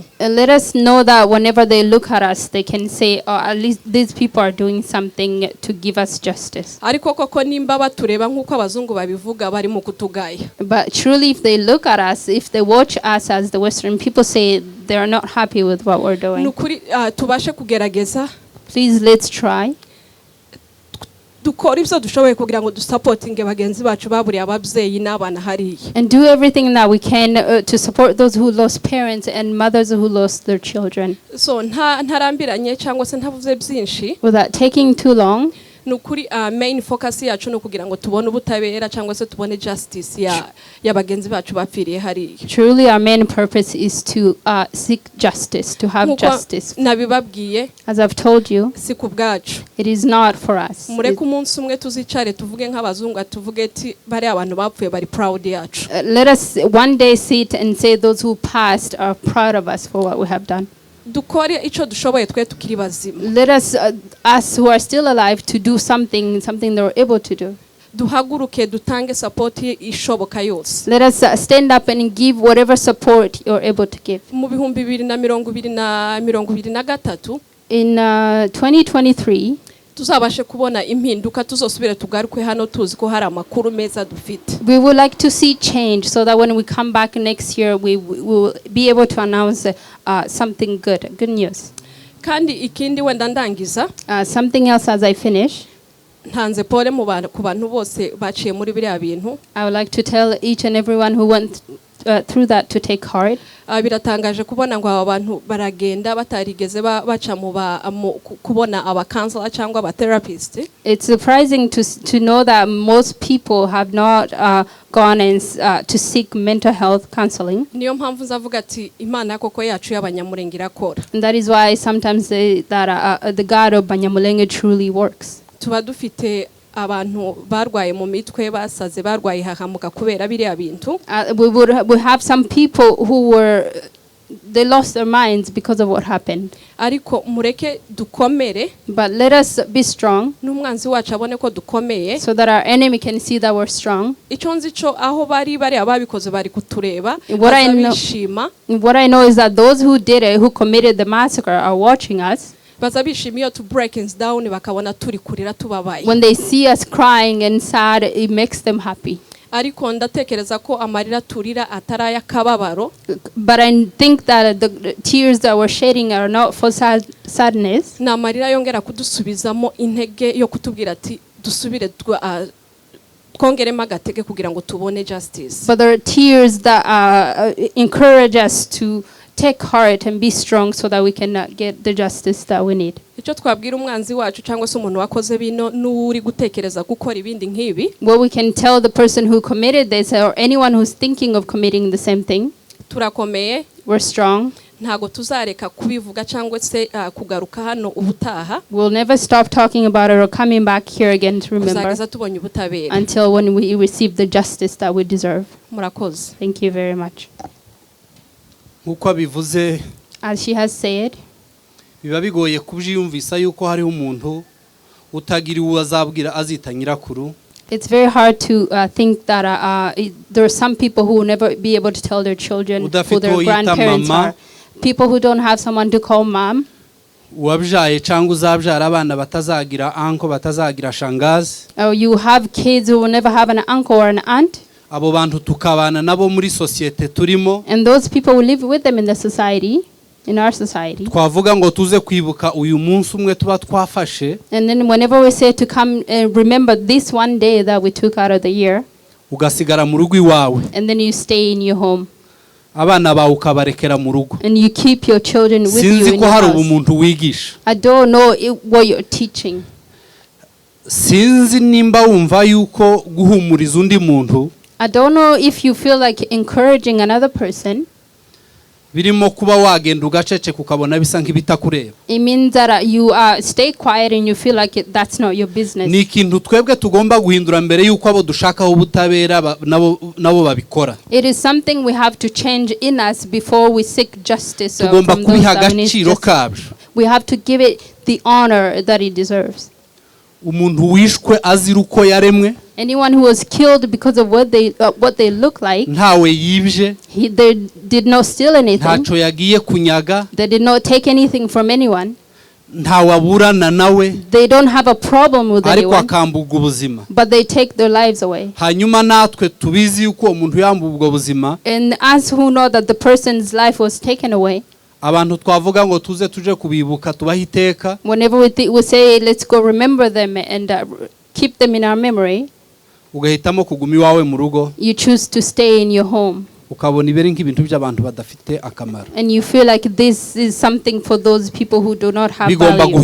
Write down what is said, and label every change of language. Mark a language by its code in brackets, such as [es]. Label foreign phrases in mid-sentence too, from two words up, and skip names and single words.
[en] Let us know that whenever they look at us, they can say, oh, at least these people are doing something to give us justice. [rw] Ariko koko nimba batureba nkuko abazungu babivuga bari mu kutugaya. [en] But truly, if they look at us, if they watch us as the Western people say, they are not happy with what we're doing. [rw] Nukuri tubashe kugerageza. [en] Please, let's try. [rw] Dukora ibyo dushoboye kugira ngo dusupportinge bagenzi bacu baburiye ababyeyi n'abana hariye. [en] And do everything that we can to support those who lost parents and mothers who lost their children. [rw] So ntarambiranye cyangwa se ntavuze byinshi. [en] Without taking too long. [rw] Nukuri [en] main focus [rw] yacu no kugira ngo tubone ubutabera cyangwa se tubone justice ya bagenzi bacu bapfiriye hariye. [en] Truly our main purpose is to seek justice, to have justice. [rw] Nabibabwiye. [en] As I've told you, [rw] si kubwacu. [en] It is not for us. [rw] Mureke umunsi umwe tuzicare tuvuge nk'abazungu tuvuge ati bari abantu bapfuye bari proud yacu. [en] Let us one day sit and say those who passed are proud of us for what we have done. [rw] Dukore ico dushoboye twe tukiri bazima. [en] Let us who are still alive to do something they were able to do. [rw] Duhaguruke dutange support ishoboka yose. [en] Let us stand up and give whatever support you're able to give. [rw] Mu 2023 [en] in 2023 [rw] tuzabashe kubona impinduka tuzosubire tugaruke hano tuzi ko hari amakuru meza dufite. [en] We would like to see change so that when we come back next year we will be able to announce something good news. [rw] Kandi ikindi wenda ndangiza [en] something else as I finish. [rw] Ntanze pole ku bantu bose baciye muri biriya bintu. [en] I would like to tell each and everyone who went through that to take heart. [rw] Biratangaje kubona ngo aba bantu baragenda batarigeze baca mu kubona aba counselor cyangwa aba therapist. [en] It's surprising to know that most people have not gone and to seek mental health counseling. [rw] Niyo mpamvu nzavuga ati Imana koko yacu y'abanyamurenge irakora. [en] And that is why sometimes say that the God of Banyamulenge truly works. [rw] Tuba dufite abantu barwaye mu mitwe basaze barwaye hahamuka kubera biriya bintu. [en] We have some people who were they lost their minds because of what happened. [rw] ariko mureke dukomere [en] But let us be strong [rw] n'umwanzi wacu abone ko dukomeye. [en] so that our enemy can see that we're strong. [rw] Icyo nzi cyo aho bari ababikoze bari kutureba [en] What I know- [rw] bazabishima [en] What I know is that those who did it, who committed the massacre, are watching us. [rw] bazabishima iyo [en] to breakings down [rw] bakabona turi kurira tubabaye. [en] When they see us crying and sad, it makes them happy. [rw] Ariko ndatekereza ko amarira turira atari ay'akababaro, [en] But I think that the tears that we're shedding are not for sadness. [rw] ni amarira yongera kudusubizamo intege yo kutubwira ati dusubire twongeremo agatege kugira ngo tubone justice. [en] But there are tears that encourage us to take heart and be strong so that we can get the justice that we need. [rw] Icyo twabwira umwanzi wacu cyangwa se umuntu wakoze bino n'uri gutekereza gukora ibindi nk'ibi, [en] What we can tell the person who committed this or anyone who's thinking of committing the same thing, [rw] turakomeye, [en] we're strong. [rw] ntago tuzareka kubivuga cyangwa se kugaruka hano ubutaha [en] We'll never stop talking about it or coming back here again to remember [rw] kuzageza tubonye ubutabera. [en] until when we receive the justice that we deserve. [rw] Murakoze. [en] Thank you very much. [rw] nk'uko abivuze [en] As she has said, biba bigoye kubyiyumvisa yuko hariho umuntu utagira uwo azabwira azita nyirakuru. it's very hard to think that there are some people who will never be able to tell their children who [rw] Udafite [en] their [rw] uwo yita [en] grandparents [rw] mama. [en] are. People who don't have someone to call mom, [rw] uwabyaye cyangwa uzabyara abana batazagira anko batazagira shangazi. [en] or you have kids who will never have an uncle or an aunt, [rw] abo bantu tukabana nabo muri sosiyete turimo. [en] and those people will live with them in the society, in our society. [rw] twavuga ngo tuze kwibuka uyu munsi umwe tuba twafashe, [en] And then whenever we say to come and remember this one day that we took out of the year, [rw] ugasigara mu rugo iwawe, [en] and then you stay in your home [rw] abana bawe ukabarekera mu rugo. [en] and you keep your children with you [rw] sinzi [en] in [rw] ko [en] your [rw] hari [en] house. [rw] ubumuntu wigisha. [en] I don't know what you're teaching. [rw] sinzi nimba wumva yuko guhumuriza undi muntu [en] I don't know if you feel like encouraging another person. [rw] birimo kuba wagenda ugaceceka ukabona bisa nk'ibitakureba. [en] It means that you stay quiet and you feel like that's not your business. [rw] ni ikintu twebwe tugomba guhindura mbere yuko abo dushakaho ubutabera nabo babikora. [en] It is something we have to change in us before we seek justice. [rw] tugomba [en] From those [rw] kubiha [en] that we need [rw] agaciro [en] justice. [rw] kabyo. [en] We have to give it the honor that it deserves. [rw] umuntu wishwe azira uko yaremwe, [en] Anyone who was killed because of what they look like, [rw] ntawe yibye, [en] they did not steal anything. [rw] ntaco yagiye kunyaga, [en] They did not take anything from anyone. [rw] ntawe aburana nawe, [en] They don't have a problem with [rw] ariko [en] anyone, [rw] akambuga ubuzima. [en] but they take their lives away. [rw] hanyuma natwe tubizi yuko uwo muntu yambuwe ubwo buzima, [en] And us who know that the person's life was taken away, [rw] abantu twavuga ngo tuze tuje kubibuka tubahe iteka, [en] whenever we say let's go remember them and keep them in our memory, [rw] ugahitamo kuguma iwawe mu rugo, [en] you choose to stay in your home [rw] ukabona ibere nk'ibintu by'abantu badafite akamaro. [en] and you feel like this is something for those people who do not have [rw] bigomba [en] value.